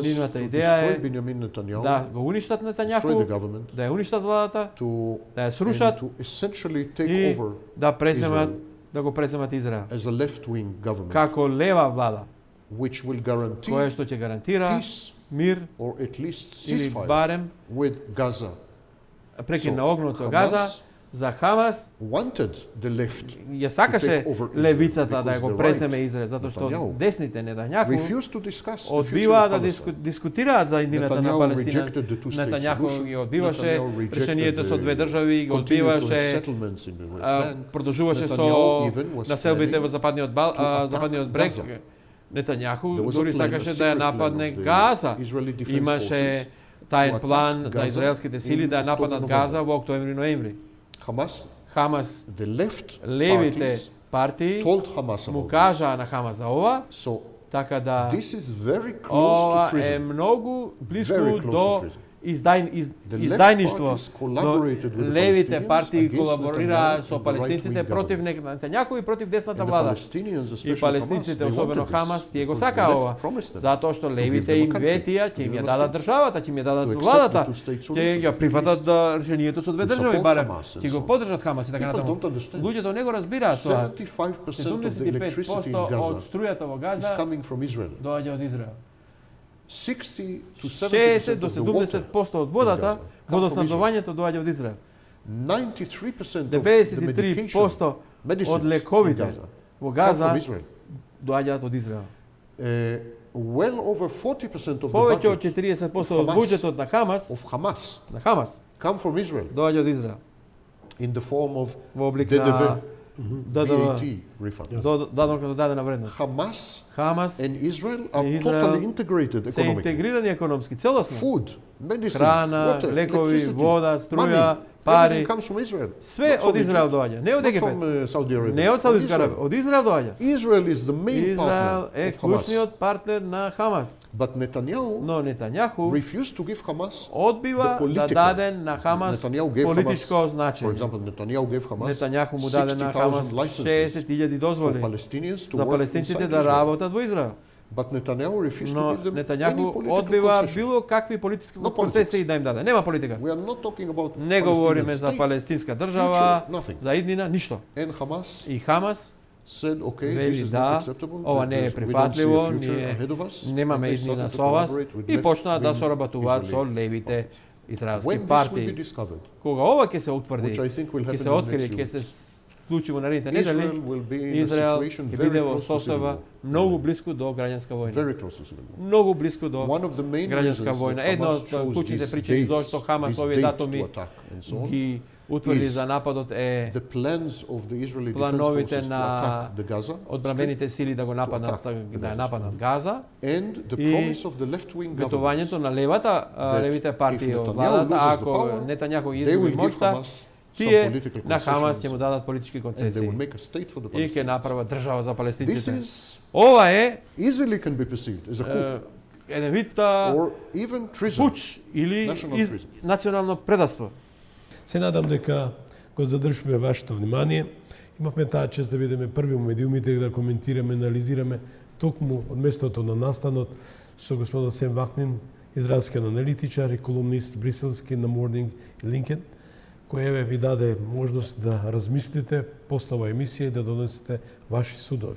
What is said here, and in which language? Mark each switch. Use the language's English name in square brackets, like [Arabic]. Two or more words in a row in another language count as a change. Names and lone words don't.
[Macedonian] Нивната [English] to [Macedonian] идеја [English] destroy [Macedonian] е [English] Benjamin Netanyahu, [Macedonian] да го уништат [English] destroy the [Macedonian] Нетањаху, [English] government, [Macedonian] да ја уништат владата, [English] to, [Macedonian] да ја [English] and [Macedonian] срушат [English] to essentially take [Macedonian] и [English] over [Macedonian] да преземат Израел. да го преземат Израел [English] as a left-wing government, [Macedonian] како лева влада, [English] which will guarantee [Macedonian] која што ќе гарантира [English] peace [Macedonian] мир [English] or at least [Macedonian] или [English] ceasefire [Macedonian] барем [English] with Gaza. [Macedonian] прекин [English] So, [Macedonian] на огнот со [English] Hamas [Macedonian] Газа, За Хамас [English] wanted the left [Macedonian] ја [English] to [Macedonian] сакаше [English] take over Israel [Macedonian] левицата да [English] because [Macedonian] го [English] the [Macedonian] преземе [English] right, [Macedonian] Израел, затоа што [English] Netanyahu, [Macedonian] десните Нетањаху [English] refused to discuss the future [Macedonian] одбиваа [English] of [Macedonian] да [English] Palestine. [Macedonian] дискутираат за иднината на [English] Netanyahu [Macedonian] Палестина. [English] rejected the two-state [Macedonian] Нетањаху [English] solution. [Macedonian] ги одбиваше [English] Netanyahu rejected [Macedonian] решението со две [English] the [Macedonian] држави, ги [English] continued to have [Macedonian] одбиваше, [English] settlements in the West Bank. [Macedonian] продолжуваше [English] Netanyahu [Macedonian] со [English] even was [Macedonian] населбите [English] planning [Macedonian] во западниот [English] attack [Macedonian] брег. [English] Gaza. [Macedonian] Нетањаху [English] There was a [Macedonian] дури [English] plan, [Macedonian] сакаше [English] a [Macedonian] да ја [English] secret plan [Macedonian] нападне [English] of the [Macedonian] Газа. [English] Israeli Defense [Macedonian] Имаше [English] Forces [Macedonian] таен [English] to [Macedonian] план [English] attack [Macedonian] на [English] Gaza [Macedonian] израелските сили [English] in [Macedonian] да ја нападнат [English] October, [Macedonian] Газа [English] November. [Macedonian] во октомври-ноември. [English] Hamas, [Macedonian] Хамас, [English] the left [Macedonian] левите [English] parties [Macedonian] партии [English] told Hamas [Macedonian] му [English] about this. [Macedonian] кажаа на Хамас за ова, [English] So [Macedonian] така да [English] this is very close [Macedonian] ова [English] to [Macedonian] е [English] treason. [Macedonian] многу близко [English] Very close [Macedonian] до [English] to treason. The left [Macedonian] издајништво. [English] parties collaborated with the [Macedonian] Левите [English] Palestinians [Macedonian] партии [English] against [Macedonian] колаборираа [English] Netanyahu [Macedonian] со [English] and the [Macedonian] палестинците [English] right-wing [Macedonian] против [English] government. [Macedonian] Нетањаху и против десната [English] And the [Macedonian] влада. [English] Palestinians, [Macedonian] И [English] especially [Macedonian] палестинците, [English] Hamas, they [Macedonian] особено [English] wanted [Macedonian] Хамас, [English] this [Macedonian] тие го [English] because [Macedonian] сакаа [English] the left [Macedonian] ова, [English] promised them [Macedonian] затоа што [English] to [Macedonian] левите [English] give them [Macedonian] им [English] a country, [Macedonian] ветија, [English] to [Macedonian] ќе им [English] give [Macedonian] ја [English] them a [Macedonian] дадат [English] state, [Macedonian] државата, ќе им ја дадат [English] to accept [Macedonian] владата, [English] the two-state [Macedonian] ќе [English] solution, [Macedonian] ја прифатат решението со две [English] to [Macedonian] држави [English] support [Macedonian] барем, [English] Hamas and [Macedonian] ќе го [English] so on. [Macedonian] поддржат Хамас и така [English] People [Macedonian] натаму. [English] don't understand. [Macedonian] Луѓето не го разбираат тоа. [English] 75% of the electricity in [Macedonian] 75% од [English] Gaza [Macedonian] струјата во [English] is [Macedonian] Газа [English] coming from Israel. [Macedonian] доаѓа од Израел. [English] 60 to [Macedonian] 60 [English] 70% [Macedonian] до [English] of the water [Macedonian] 70% од [English] in [Macedonian] водата, [English] Gaza come from Israel. [Macedonian] водоснабдувањето доаѓа од Израел. [English] 93% of the medication, [Macedonian] 93% [English] medicines [Macedonian] од [English] in [Macedonian] лековите [English] Gaza [Macedonian] во [English] come [Macedonian] Газа [English] from Israel. [Macedonian] доаѓаат од Израел. [English] Well over 40% of the [Macedonian] Повеќе од [English] budget [Macedonian] 40% од буџетот на Хамас [English] come from Israel [Macedonian] доаѓа од Израел [English] in the form of [Macedonian] во облик [English] DDV, [Macedonian] на [English] VAT refund. [Macedonian] дадено като дадена вредност. [English] Hamas [Macedonian] Хамас [English] and Israel are [Macedonian] и [English] totally [Macedonian] Израел [English] integrated [Macedonian] се [English] economically. [Macedonian] интегрирани економски, целосно. [English] Food, medicines, [Macedonian] Храна, [English] water, [Macedonian] лекови, [English] electricity, [Macedonian] вода, струја, [English] money, [Macedonian] пари. [English] everything comes from Israel. [Macedonian] Све [English] Not [Macedonian] од [English] from [Macedonian] Израел [English] Egypt, [Macedonian] доаѓа, не од [English] not [Macedonian] Египет, [English] from Saudi Arabia. [Macedonian] не од [English] from [Macedonian] Саудитска [English] Israel. [Macedonian] Арабија, од Израел доаѓа. [English] Israel is the main [Macedonian] Израел [English] partner [Macedonian] е [English] of Hamas. [Macedonian] клучниот партнер на Хамас. [English] But Netanyahu [Macedonian] Но Нетањаху [English] refused to give Hamas [Macedonian] одбива [English] the [Macedonian] да [English] political. [Macedonian] даде на Хамас [English] Netanyahu gave [Macedonian] политичко [English] Hamas, for [Macedonian] значење. [English] example, Netanyahu gave Hamas [Macedonian] Нетањаху му даде на [English] 60,000 [Macedonian] Хамас [English] licenses [Macedonian] 60.000 [English] for [Macedonian] дозволи [English] Palestinians to [Macedonian] за [English] work [Macedonian] палестинците [English] inside [Macedonian] да [English] Israel. [Macedonian] работат во Израел. [English] But Netanyahu refused to [Macedonian] Но [English] give them any [Macedonian] Нетањаху [English] political [Macedonian] одбива [English] concession. [Macedonian] било какви политички [English] No [Macedonian] концесии да им даде. Нема политика. [English] We are not talking about [Macedonian] Не говориме [English] Palestinian [Macedonian] за [English] state. [Macedonian] палестинска држава, [English] Future, nothing. [Macedonian] за иднина, ништо. [English] And Hamas [Macedonian] И Хамас [English] said, okay, [Macedonian] вели [English] this is [Macedonian] да, [English] not acceptable. [Macedonian] ова не е [English] we don't see a [Macedonian] прифатливо, [English] future [Macedonian] ние [English] ahead of us. [Macedonian] немаме [English] And they [Macedonian] иднина [English] started to [Macedonian] со вас [English] collaborate with [Macedonian] и почнаа да [English] left-wing [Macedonian] соработуваат со [English] Israeli [Macedonian] левите израелски [English] When this will be [Macedonian] партии. [English] discovered, [Macedonian] Кога ова ќе се утврди, [English] which I think will [Macedonian] ќе [English] happen [Macedonian] се [English] in the [Macedonian] открие, [English] next [Macedonian] ќе [English] few [Macedonian] се [English] weeks, [Macedonian] случи во наредните [English] Israel [Macedonian] недели, [English] will be in a [Macedonian] Израел [English] situation [Macedonian] ќе [English] very [Macedonian] биде во [English] close to civil [Macedonian] состојба [English] war. [Macedonian] многу близко до граѓанска војна. [English] Very close to civil war. [Macedonian] Многу близко до [English] One of the main [Macedonian] граѓанска [English] reasons [Macedonian] војна. [English] that [Macedonian] Една [English] Hamas [Macedonian] од [English] chose [Macedonian] клучните [English] these [Macedonian] причини [English] dates, [Macedonian] зошто Хамас [English] this [Macedonian] овие [English] date [Macedonian] датуми [English] to attack and so on, [Macedonian] ги утврди [English] is [Macedonian] за нападот е [English] the plans of the Israeli Defense [Macedonian] плановите [English] Forces to [Macedonian] на [English] attack the Gaza Strip [Macedonian] одбранбените сили да го нападнат, да ја нападнат Газа, [English] and the [Macedonian] и [English] promise of the left-wing government [Macedonian] ветувањето на левите партии [English] if [Macedonian] од [English] Netanyahu [Macedonian] владата, [English] loses the [Macedonian] ако [English] power, [Macedonian] Нетањаху [English] they [Macedonian] изгуби [English] will give [Macedonian] моќта, [English] Hamas some [Macedonian] тие [English] political [Macedonian] на Хамас ќе [English] concessions [Macedonian] му дадат политички [English] and they [Macedonian] концесии [English] will make a state for the [Macedonian] и ќе [English] Palestinians. [Macedonian] направат држава за [English] This [Macedonian] палестинците. [English] is [Macedonian] Ова е [English] easily can be perceived as a coup [Macedonian] еден вид [English] or even treason. [Macedonian] пуч или [English] National treason. [Macedonian] национално предавство. Се надам дека го задржиме вашето внимание. Имавме таа чест да бидеме први во медиумите да коментираме, анализираме токму од местото на настанот со господин Сем Вахнин, израелски аналитичар и колумнист бриселски на Morning и Lincoln, кој ви даде можност да размислите после ова емисија и да донесете ваши судови.